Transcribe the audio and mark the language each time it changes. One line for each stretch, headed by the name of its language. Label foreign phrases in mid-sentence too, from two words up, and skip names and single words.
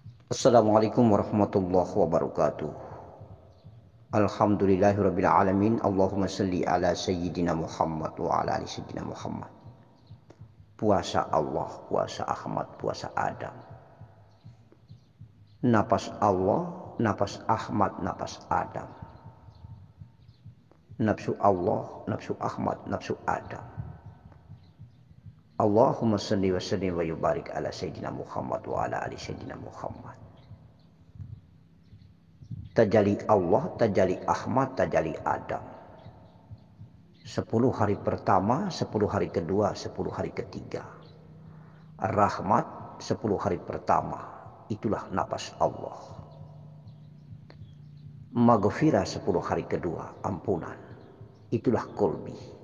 Arabic: السلام عليكم ورحمة الله وبركاته. الحمد لله رب العالمين. اللهم صل على سيدنا محمد وعلى آل سيدنا محمد.
Indonesian: Puasa Allah, puasa Ahmad, puasa Adam. Napas Allah, napas Ahmad, napas Adam. Nafsu Allah, nafsu Ahmad, nafsu Adam.
Arabic: اللهم صل وسلم ويبارك على سيدنا محمد وعلى آل سيدنا محمد.
Indonesian: Tajali Allah, tajali Ahmad, tajali Adam. 10 hari pertama, 10 hari kedua, 10 hari ketiga. Rahmat 10 hari pertama, itulah napas Allah. Maghfirah 10 hari kedua, ampunan, itulah kolbi.